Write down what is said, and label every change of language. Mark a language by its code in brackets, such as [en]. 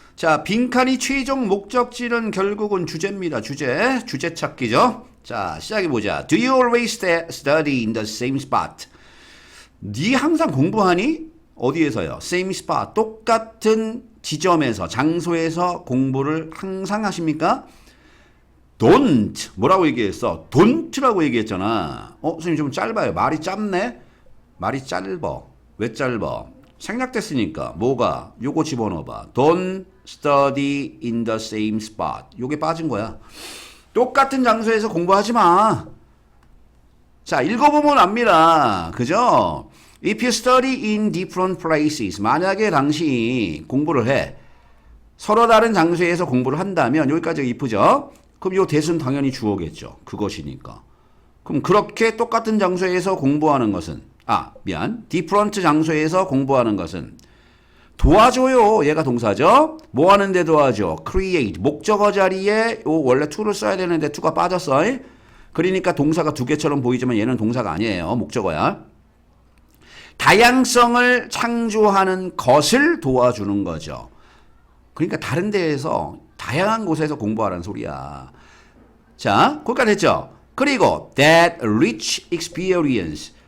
[ko] 자, 빈칸이 최종 목적지는 결국은 주제입니다. 주제 찾기죠. 자, 시작해보자. [en] Do you always study in the same spot? [ko] 네 항상 공부하니? 어디에서요? [en] Same spot. [ko] 똑같은 지점에서, 장소에서 공부를 항상 하십니까? Don't. 뭐라고 얘기했어? Don't라고 얘기했잖아. 선생님 좀 짧아요. 말이 짧네? 말이 짧어. 왜 짧어? 생략됐으니까. 뭐가? 요거 집어넣어봐. [en] Don't study in the same spot. [ko] 요게 빠진 거야. 똑같은 장소에서 공부하지 마. 자, 읽어보면 압니다. 그죠? [en] If you study in different places. [ko] 만약에 당신이 공부를 해. 서로 다른 장소에서 공부를 한다면, 여기까지 if죠? 그럼 요 that은 당연히 주어겠죠. 그것이니까. 그럼 그렇게 똑같은 장소에서 공부하는 것은, different 장소에서 공부하는 것은 도와줘요. 얘가 동사죠. 뭐 하는데 도와줘? create. 목적어 자리에 요 원래 to를 써야 되는데 to가 빠졌어. 그러니까 동사가 두 개처럼 보이지만 얘는 동사가 아니에요. 목적어야. 다양성을 창조하는 것을 도와주는 거죠. 그러니까 다른 데에서 다양한 곳에서 공부하라는 소리야. 자, 거기까지 했죠? 그리고 [en] that rich experience.